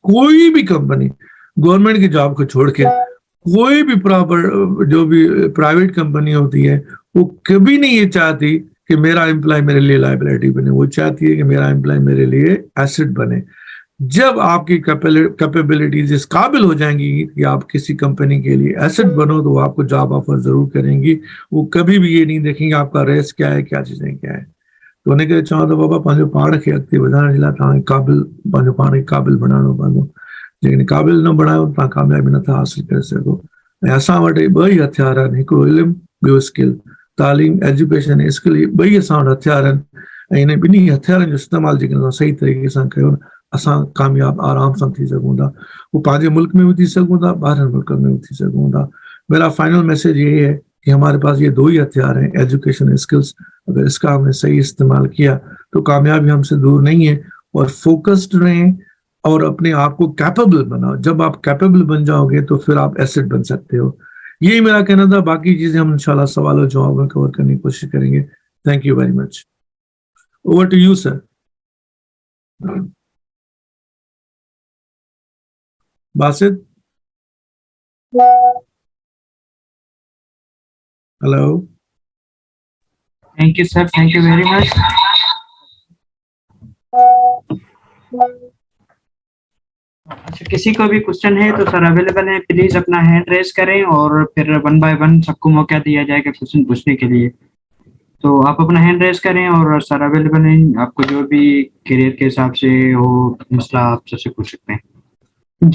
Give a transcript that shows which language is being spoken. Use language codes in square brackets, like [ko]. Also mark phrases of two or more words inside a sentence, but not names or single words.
[hi] कोई भी कंपनी गवर्नमेंट की जॉब को छोड़ के कोई भी जो भी [en] private company [hi] होती है वो कभी नहीं ये चाहती कि मेरा एम्प्लॉय मेरे लिए लायबिलिटी बने, वो चाहती है कि मेरा एम्प्लॉय मेरे लिए एसेट बने। जब आपकी कैपेबिलिटीज इस काबिल हो जाएंगी कि आप किसी कंपनी के लिए एसेट बनो तो वो आपको [en] job offer [hi] जरूर करेंगी। वो कभी भी ये नहीं देखेंगे आपका रेस क्या है, क्या चीजें क्या है। [sd] तो उन्हें कहते चाहो तो बाबा पंहिंजो पाण खे अॻिते वधाइण जे लाइ तव्हां काबिल पंहिंजो पाण खे काबिल बणाइणो पवंदो। जेकॾहिं काबिल न बणायो तव्हां कामयाबी नथा हासिल करे सघो। ऐं असां वटि ॿ ई हथियार आहिनि, हिकिड़ो इल्मु, ॿियो स्किल। तालीम, एजुकेशन ऐं स्किल, ॿई असां वटि हथियार आहिनि। इन ॿिन्ही हथियारनि जो इस्तेमालु जेकॾहिं असां सही तरीक़े सां कयो असां कामयाब आराम सां थी सघूं था। वो पंहिंजे मुल्क में भी थी सघूं था, ॿाहिरनि मुल्कनि में भी थी सघूं था। [hi] मेरा फाइनल मैसेज ये है कि हमारे पास ये 2 ही हथियार हैं, [en] education skills. [hi] अगर इसका हमने सही इस्तेमाल किया तो कामयाबी हमसे दूर नहीं है। और फोकस्ड रहें और अपने आप को कैपेबल बनाओ। जब आप कैपेबल बन जाओगे तो फिर आप एसेट बन सकते हो। यही मेरा कहना था। बाकी चीजें हम इंशाल्लाह सवाल और जवाब में कवर करने की कोशिश करेंगे। [en] Thank you very much. Over to you sir. Basit, hello. Thank you, sir. Thank you very much. [hi] अच्छा, किसी को भी क्वेश्चन है तो [en] sir available [hi] है, प्लीज अपना [en] hand raise [hi] करें और फिर 1 बाय 1 सबको मौका दिया जाएगा क्वेश्चन पूछने के लिए। तो आप अपना [en] hand raise [hi] करें और [en] sir available [hi] हैं, आपको जो भी करियर के हिसाब से हो मसला आप सबसे पूछ सकते हैं।